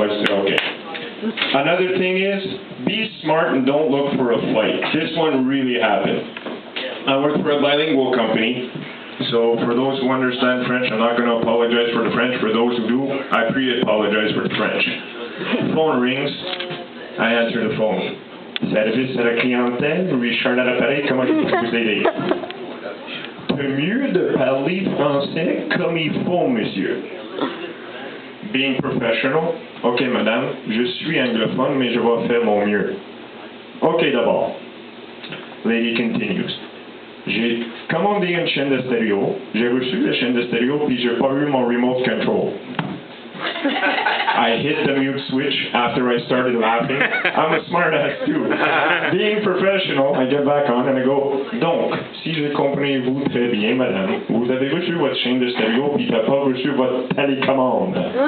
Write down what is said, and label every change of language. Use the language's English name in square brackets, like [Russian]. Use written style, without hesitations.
[English] Okay. Another thing is, be smart and don't look for a fight. This one really happened. I work for a bilingual company, so for those who understand French, I'm not going to apologize for the French. For those who do, I pre-apologize for the French. The phone rings, I answer the phone. [French] Service à la clientèle, Richard à l'appareil, comment je peux vous aider? Mieux de parler français comme il faut, monsieur. [English] Being professional. [French] OK, madame, je suis anglophone, mais je vais faire mon mieux. OK, d'abord. [English] Lady continues. [French] J'ai commandé une chaîne de stéréo, j'ai reçu la chaîne de stéréo, puis j'ai pas eu mon [English] remote control. I hit the mute switch after I started laughing. I'm a smart ass too. Being professional, I get back on and I go, [French] donc, si j'ai compris vous très bien, madame, vous avez reçu votre chaîne de stéréo, puis t'as pas reçu votre télécommande.